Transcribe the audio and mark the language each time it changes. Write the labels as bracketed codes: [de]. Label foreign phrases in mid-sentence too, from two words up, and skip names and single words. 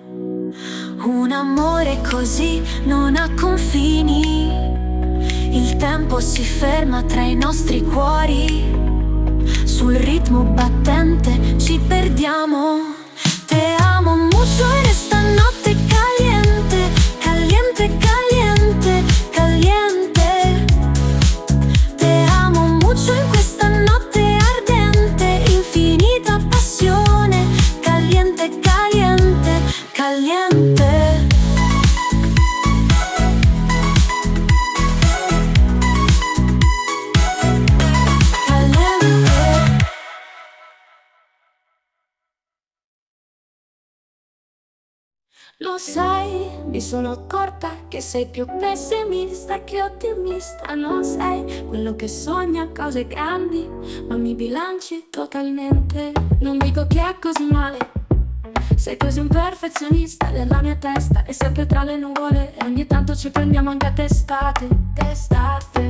[it] Un amore così non ha confini, il tempo si ferma tra i nostri cuori, sul ritmo battente ci perdiamo. [es] Te amo mucho en esta notte caliente, caliente, caliente, caliente. Te amo mucho [it] in questa notte ardente, infinita passione, [es] caliente, caliente, caliente. [it] Lo sai, mi sono accorta che sei più pessimista che ottimista. Non sei quello che sogna cose grandi, ma mi bilanci totalmente. Non dico che è così male, sei così un perfezionista. Nella mia testa è sempre tra le nuvole e ogni tanto ci prendiamo anche a testate, testate.